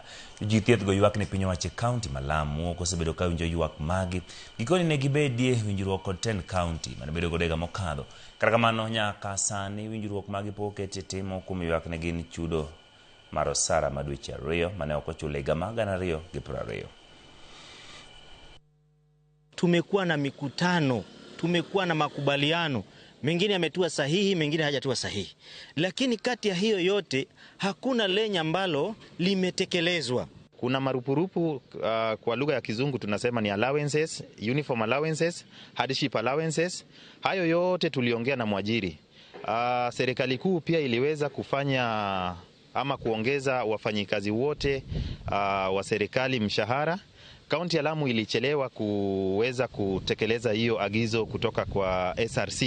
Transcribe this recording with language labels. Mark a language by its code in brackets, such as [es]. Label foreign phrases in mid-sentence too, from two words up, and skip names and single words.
[luo] Jochiw thieth go ywak ne piny owacho County Malamu kosebedo ka winjo ywak magi. Gikoni ne gibedie winjruok kod 10 county mane bedo godega mokadho. Kata kamano nyaka sani winjruok magi pok oketi timo kuom ywak ne gin chudo mar osara ma dweche 2 mane ok ochul higa mag 2020. [sw] Tumekuwa na mikutano, tumekuwa na makubaliano, mengine yametua sahihi, mengine hajatua sahihi. Lakini kati ya hiyo yote hakuna lenye ambalo limetekelezwa. Kuna marupurupu kwa lugha ya Kizungu tunasema ni [en] allowances, uniform allowances, hardship allowances. [sw] Hayo yote tuliongea na mwajiri. Serikali kuu pia iliweza kufanya ama kuongeza wafanyikazi wote wa serikali mshahara. Kaunti ya Lamu ilichelewa kuweza kutekeleza hiyo agizo kutoka kwa SRC.